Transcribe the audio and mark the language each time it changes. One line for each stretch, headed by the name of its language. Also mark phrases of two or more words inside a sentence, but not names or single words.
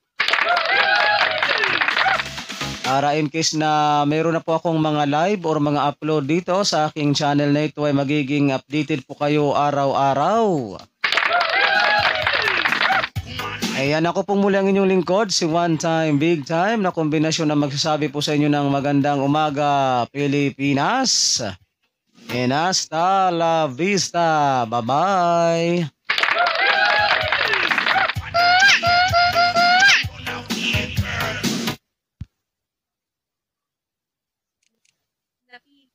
Filipino: Para in case na mayroon na po akong mga live or mga upload dito sa aking channel na ito ay magiging updated po kayo araw-araw. Ayan, ako pong muli ang inyong lingkod, si One Time Big Time, na kombinasyon na magsasabi po sa inyo ng magandang umaga, Pilipinas.
Spanish: And hasta la vista.
English: Bye-bye. Napi